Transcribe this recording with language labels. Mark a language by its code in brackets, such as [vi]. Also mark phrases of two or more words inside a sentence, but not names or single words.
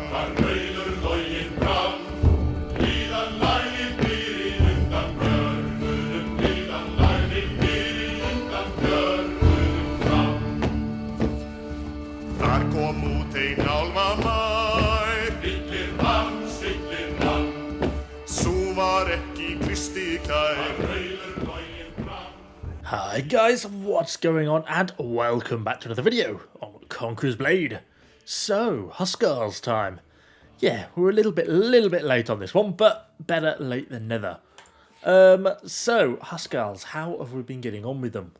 [is] Var rauður loginn fram, líðan lagði fyrir undan björgunum, líðan lagði fyrir undan björgunum fram. Þar kom út ein álfamær, stillir mann, sú var ekki Kristi kær. [en] Hi guys, what's going on, and welcome back to another video on Conqueror's Blade. So, Huskarls time. Yeah, we're a little bit late on this one, but better late than never. So, Huskarls, how have we been getting on with them?